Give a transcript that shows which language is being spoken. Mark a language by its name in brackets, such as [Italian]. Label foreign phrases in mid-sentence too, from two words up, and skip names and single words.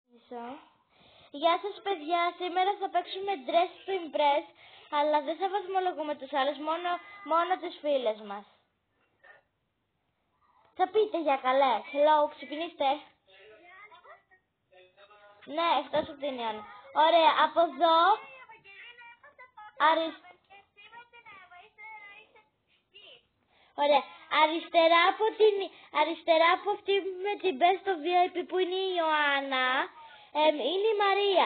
[Greek] ξεκινήσω. Γεια σας παιδιά, σήμερα θα παίξουμε dress to impress, αλλά δεν θα βαθμολογούμε τους άλλους, μόνο τις φίλες μας. Θα πείτε για καλέ, hello, ξυπνήστε. Ναι, εκτός από την Ιωάννα. Ωραία, από εδώ, Ωραία, αριστερά από αυτή με την Best of VIP που είναι η Ιωάννα, είναι η Μαρία.